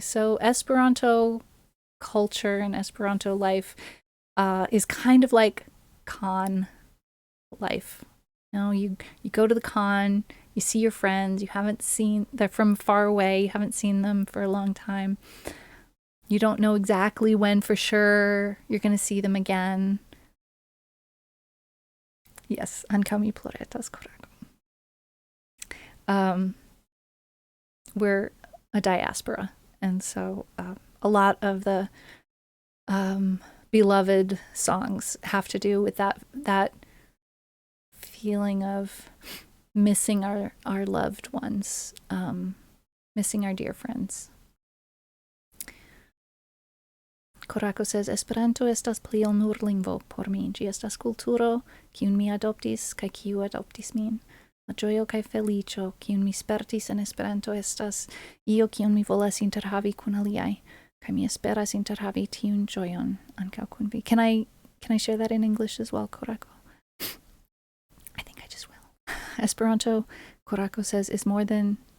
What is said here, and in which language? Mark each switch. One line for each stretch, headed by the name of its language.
English: So Esperanto culture and Esperanto life is kind of like con life. You know, you go to the con, you see your friends, they're from far away, you haven't seen them for a long time. You don't know exactly when for sure you're going to see them again.
Esperanto: Yes, ankaŭ mi ploretas, korrekt.
English: We're a diaspora, and so a lot of the beloved songs have to do with that feeling of missing our loved ones, missing our dear friends. Korako says,
Esperanto: Esperanto estas pli ol nur lingvo por mi. Ĝi estas kulturo, kiun mi adoptis, kaj kiu adoptis min. La ĝojo kaj feliĉo, kiun mi spertis en Esperanto, estas io kiun mi volas interhavi kun aliaj, kaj mi esperas interhavi tiun ĝojon ankaŭ kun vi.
English: Can I share that in English as well, Korako? I think I just will. Esperanto, Korako says, is more than...